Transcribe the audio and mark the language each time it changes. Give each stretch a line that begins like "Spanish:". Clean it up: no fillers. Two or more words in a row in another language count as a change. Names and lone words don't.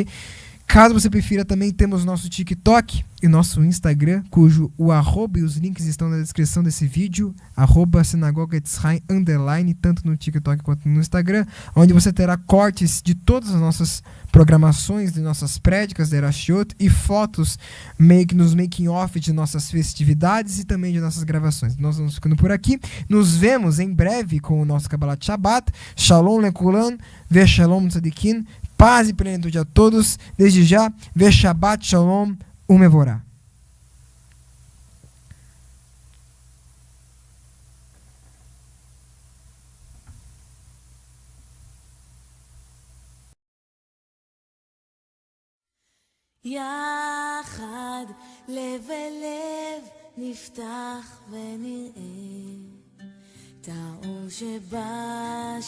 Portuguese: Caso você prefira, também temos nosso TikTok e nosso Instagram, cujo o arroba e os links estão na descrição desse vídeo, @sinagoga_Etzraim_, tanto no TikTok quanto no Instagram, onde você terá cortes de todas as nossas programações, de nossas prédicas, de Erashiot, e fotos nos making-off de nossas festividades e também de nossas gravações. Nós vamos ficando por aqui. Nos vemos em breve com o nosso Kabbalat Shabbat.
Hebrew: שלום לכולן, ושלום צדיקין.
Portuguese: Paz e plenitude a todos. Desde já,
Hebrew: ושבת שלום ומבורך. יחד לב אל לב נפתח ונראה את האור שבשמיים.